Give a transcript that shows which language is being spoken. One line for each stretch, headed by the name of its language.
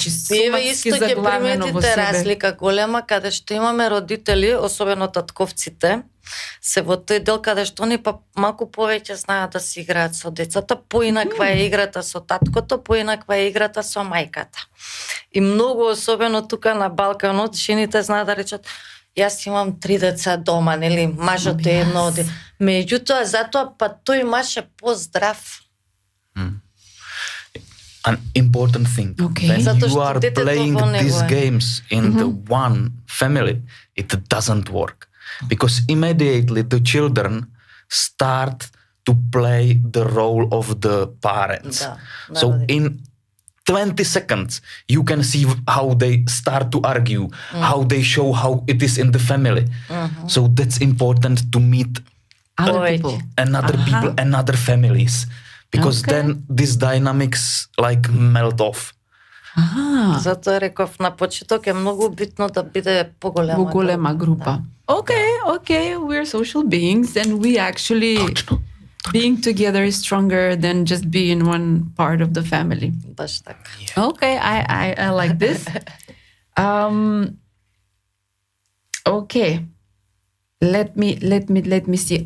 Macedonian: Еве исто ќе приметите разлика голема каде што имаме родители, особено татковците, се во тој дел каде што они малку повеќе знаат да си играат со децата, поинаква е играта со таткото, поинаква е играта со мајката. И многу особено тука на Балканот, жените знаат да речат јас имам 3 деца дома, нели, мажот е едно. Меѓутоа, затоа па тој маж е поздрав.
English: An important thing. When you are playing these games in the one family, it doesn't work. Because immediately the children start to play the role of the parents. So in 20 seconds, you can see how they start to argue, how they show how it is in the family. So that's important to meet other people, another families. Because then these dynamics melt off.
Macedonian: Затоа реков на почеток е многу битно да биде поголема група.
English: Okay, we're social beings and we actually being together is stronger than just being one part of the family.
Macedonian: Баш така.
English: Okay, I like this. Okay. Let me see.